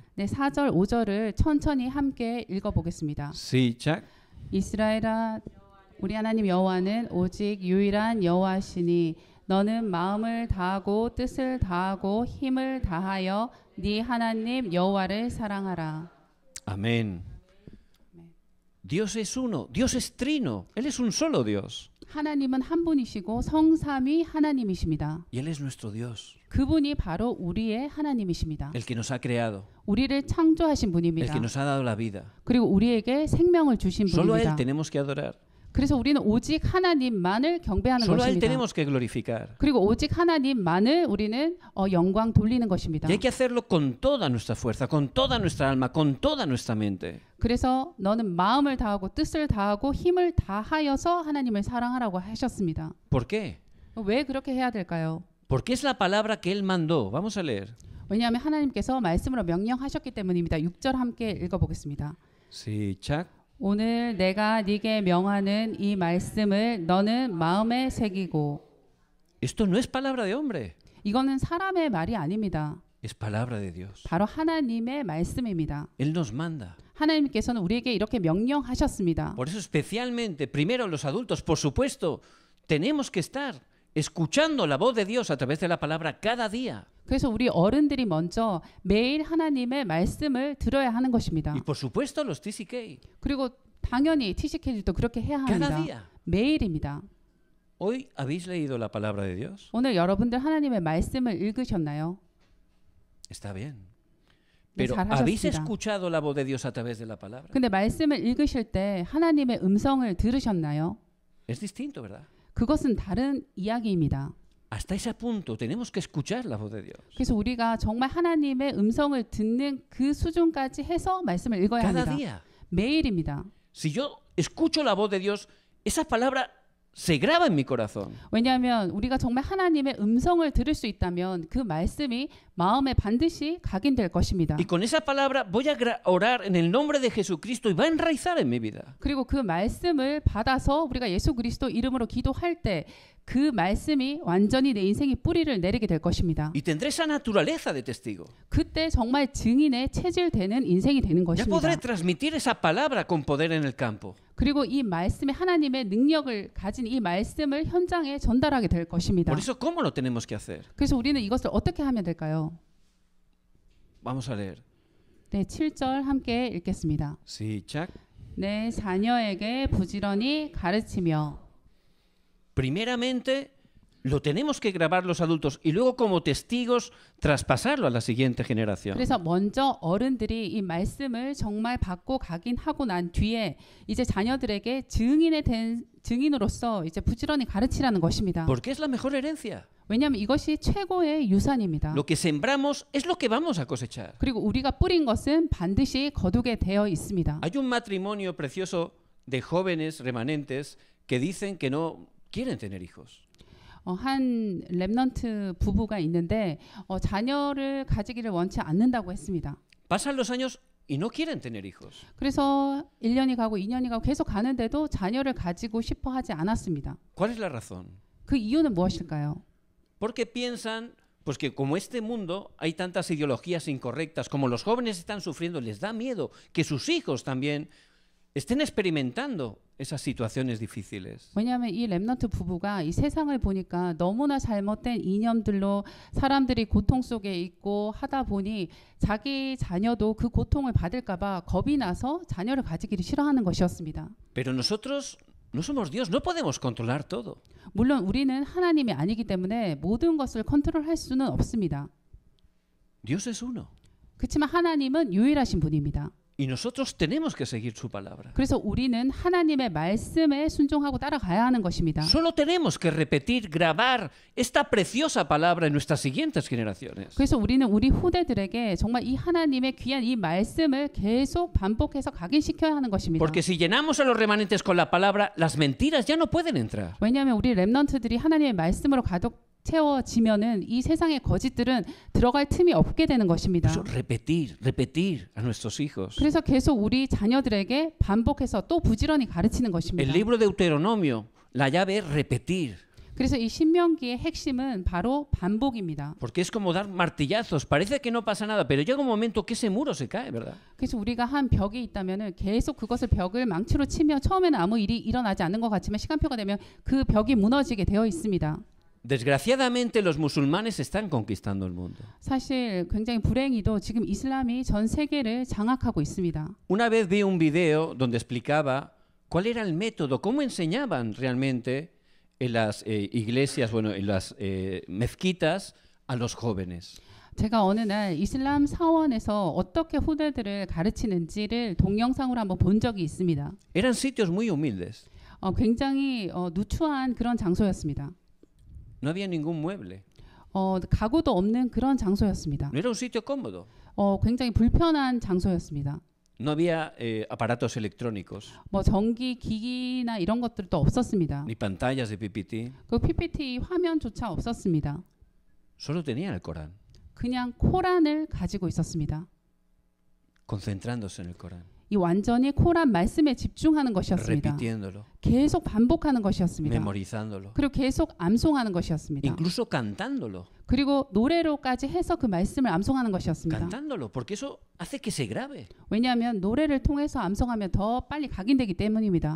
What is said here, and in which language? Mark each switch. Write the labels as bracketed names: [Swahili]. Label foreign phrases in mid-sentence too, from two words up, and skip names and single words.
[Korean] 네, 4절, 5절을 천천히 함께 읽어보겠습니다. 시작. 이스라엘아 우리 하나님 여호와는 오직 유일한 여호와시니 너는 마음을 다하고 뜻을 다하고 힘을 다하여 네 하나님 여호와를 사랑하라. [Spanish] Amén. Dios es uno, Dios es trino, Él es un solo Dios. [Korean] 하나님은 한 분이시고 성삼위 하나님이십니다. [Spanish] Y Él es nuestro Dios, [Korean] 그분이 바로 우리의 하나님이십니다. [Spanish] el que nos ha creado, [Korean] 우리를 창조하신 [Spanish] el [Korean] 분입니다. [Spanish] que nos ha dado la vida. [Korean] 그리고 우리에게 생명을 주신 [Spanish] Solo a Él [Korean] 분입니다. [Spanish] tenemos que adorar, [Korean] 그래서 우리는 오직 하나님만을 경배하는 [Spanish] solo a Él [Korean] 것입니다. [Spanish] tenemos que glorificar. [Korean] 그리고 오직 하나님만을 우리는 영광 돌리는 것입니다. [Spanish] Y hay que hacerlo con toda nuestra fuerza, con toda nuestra alma, con toda nuestra mente. [Korean] 그래서 너는 마음을 다하고 뜻을 다하고 힘을 다하여서 하나님을 사랑하라고 하셨습니다. [Spanish] ¿Por qué? [Korean] 왜 그렇게 해야 될까요? [Spanish] Porque es la palabra que Él mandó. Vamos a leer. [Korean] 왜냐하면 하나님께서 말씀으로 명령하셨기 때문입니다. 6절 함께 읽어보겠습니다. 시작. 오늘 내가 네게 명하는 이 말씀을 너는 마음에 새기고. [Spanish] Esto no es palabra de hombre, [Korean] 이거는 사람의 말이 아닙니다. [Spanish] es palabra de Dios. [Korean] 바로 하나님의 말씀입니다. [Spanish] Él nos manda. [Korean] 하나님께서는 우리에게 이렇게 명령하셨습니다. [Spanish] Por eso especialmente, primero los adultos, por supuesto, tenemos que estar escuchando la voz de Dios a través de la palabra cada día. [Korean] 그래서 우리 어른들이 먼저 매일 하나님의 말씀을 들어야 하는 것입니다. [Spanish] Y por supuesto los TCK, [Korean] 그리고 당연히 TCK도 그렇게 해야 [Spanish] cada [Korean] 합니다. [Spanish] día. [Korean] 매일입니다. [Spanish] ¿Hoy habéis leído la palabra de Dios? [Korean] 오늘 여러분들 하나님의 말씀을 읽으셨나요? [Spanish] Está bien. [Korean] 네, [Spanish] Pero [Korean] 잘 [Spanish] ¿habéis [Korean] 하셨습니다. [Spanish] escuchado la voz de Dios a través de la palabra? [Korean] 근데 말씀을 읽으실 때 하나님의 음성을 들으셨나요? [Spanish] Es distinto, ¿verdad? [Korean] 그것은 다른 이야기입니다. [Spanish] Hasta ese punto tenemos que escuchar la voz de Dios. [Korean] 그래서 우리가 정말 하나님의 음성을 듣는 그 수준까지 해서 말씀을 읽어야 [Spanish] Cada [Korean] 합니다. [Spanish] día. [Korean] 매일입니다. [Spanish] Si yo escucho la voz de Dios, esa palabra se graba en mi corazón. [Korean] 왜냐하면 우리가 정말 하나님의 음성을 들을 수 있다면 그 말씀이 마음에 반드시 각인될 것입니다. [Spanish] Y con esa palabra voy a orar en el nombre de Jesucristo y va a enraizar en mi vida. [Korean] 그리고 그 말씀을 받아서 우리가 예수 그리스도 이름으로 기도할 때 그 말씀이 완전히 내 인생에 뿌리를 내리게 될 것입니다. [Spanish] Y tendré esa naturaleza de testigo. [Korean] 그때 정말 증인의 체질되는 인생이 되는 [Spanish] Ya [Korean] 것입니다. [Spanish] podré transmitir esa palabra con poder en el campo. [Korean] 그리고 이 말씀에 하나님의 능력을 가진 이 말씀을 현장에 전달하게 될 것입니다. [Spanish] Por eso, ¿cómo lo tenemos que hacer? [Korean] 그래서 우리는 이것을 어떻게 하면 될까요? [Spanish] Vamos a leer. [Korean] 네, 7절 함께 읽겠습니다. 시작. 내 자녀에게 부지런히 가르치며. [Spanish] Primeramente, lo tenemos que grabar los adultos y luego como testigos traspasarlo a la siguiente generación. [Korean] 그래서 먼저 어른들이 이 말씀을 정말 받고 각인하고 난 뒤에 이제 자녀들에게 증인으로서 이제 부지런히 가르치라는 것입니다. [Spanish] Porque es la mejor herencia. [Korean] 왜냐하면 이것이 최고의 유산입니다. [Spanish] Lo que sembramos es lo que vamos a cosechar. [Korean] 그리고 우리가 뿌린 것은 반드시 거두게 되어 있습니다. [Spanish] Hay un matrimonio precioso de jóvenes remanentes que dicen que no quieren tener hijos. [Korean] 한 렘넌트 부부가 있는데 자녀를 가지기를 원치 않는다고 했습니다. [Spanish] Pasan los años y no quieren tener hijos. [Korean] 그래서 1년이 가고 2년이 가고 계속 가는데도 자녀를 가지고 싶어 하지 않았습니다. [Spanish] ¿Cuál es la razón? [Korean] 그 이유는 무엇일까요? [Spanish] Porque piensan pues que como este mundo hay tantas ideologías incorrectas, como los jóvenes están sufriendo, les da miedo que sus hijos también estén experimentando esas situaciones difíciles. [Korean] 왜냐하면 이 렘넌트 부부가 이 세상을 보니까 너무나 잘못된 이념들로 사람들이 고통 속에 있고 하다 보니 자기 자녀도 그 고통을 받을까 봐 겁이 나서 자녀를 가지기를 싫어하는 것이었습니다. [Spanish] Pero nosotros no somos Dios, no podemos controlar todo. [Korean] 물론 우리는 하나님이 아니기 때문에 모든 것을 컨트롤할 수는 없습니다. [Spanish] Dios es uno. [Korean] 그렇지만 하나님은 유일하신 분입니다. [Spanish] Y nosotros tenemos que seguir su palabra. [Korean] 그래서 우리는 하나님의 말씀에 순종하고 따라가야 하는 것입니다. [Spanish] Solo tenemos que repetir, grabar esta preciosa palabra en nuestras siguientes generaciones. [Korean] 그래서 우리는 우리 후대들에게 정말 이 하나님의 귀한 이 말씀을 계속 반복해서 각인시켜야 하는 것입니다. [Spanish] Porque si llenamos a los remanentes con la palabra, las mentiras ya no pueden entrar. [Korean] 왜냐하면 우리 렘넌트들이 하나님의 말씀으로 가득 채워지면은 이 세상의 거짓들은 들어갈 틈이 없게 되는 것입니다. [Spanish] Eso, repetir a nuestros hijos. [Korean] 그래서 계속 우리 자녀들에게 반복해서 또 부지런히 가르치는 [Spanish] El [Korean] 것입니다. [Spanish] libro de Deuteronomio, la llave es repetir. [Korean] 그래서 이 신명기의 핵심은 바로 반복입니다. [Spanish] Porque es como dar martillazos. Parece que no pasa nada, pero llega un momento que ese muro se cae, ¿verdad? [Korean] 그래서 우리가 한 벽이 있다면은 계속 그것을 벽을 망치로 치며 처음에는 아무 일이 일어나지 않는 것 같지만 시간표가 되면 그 벽이 무너지게 되어 있습니다. [Spanish] Desgraciadamente los musulmanes están conquistando el mundo. [Korean] 사실 굉장히 불행히도 지금 이슬람이 전 세계를 장악하고 있습니다. [Spanish] Una vez vi un video donde explicaba cuál era el método, cómo enseñaban realmente en las iglesias, bueno, en las mezquitas a los jóvenes. [Korean] 제가 어느 날 이슬람 사원에서 어떻게 후대들을 가르치는지를 동영상으로 한번 본 적이 있습니다. [Spanish] Eran sitios muy humildes. [Korean] 굉장히 누추한 그런 장소였습니다. [Spanish] No había ningún mueble. [Korean] 가구도 없는 그런 장소였습니다. [Spanish] No era un sitio cómodo. [Korean] 굉장히 불편한 장소였습니다. [Spanish] No había aparatos electrónicos, [Korean] 뭐 전기 기기나 이런 것들도 없었습니다. [Spanish] ni pantallas de PPT. [Korean] 그 PPT 화면조차 없었습니다. [Spanish] Solo tenían el Corán, [Korean] 그냥 코란을 가지고 있었습니다. [Spanish] concentrándose en el Corán, [Korean] 이 완전히 코란 말씀에 집중하는 것이었습니다. [Spanish] repitiéndolo, [Korean] 계속 반복하는 것이었습니다. [Spanish] memorizándolo, [Korean] 그리고 계속 암송하는 것이었습니다. [Spanish] incluso cantándolo, [Korean] 그리고 노래로까지 해서 그 말씀을 암송하는 것이었습니다. [Spanish] cantándolo, porque eso hace que se grabe. [Korean] 왜냐하면 노래를 통해서 암송하면 더 빨리 각인되기 때문입니다.